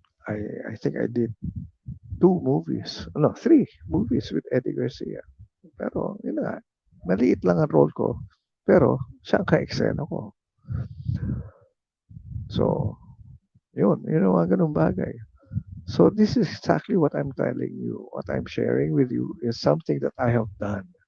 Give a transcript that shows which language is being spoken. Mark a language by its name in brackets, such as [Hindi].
[English] I think I did 3 movies with Eddie Garcia. [Filipino] Pero, yun nga, maliit lang ang role ko. Pero, siya ang ka-eksena ko. So, yun ang mga ganung bagay. [English] So, this is exactly what I'm telling you. What I'm sharing with you is something that I have done.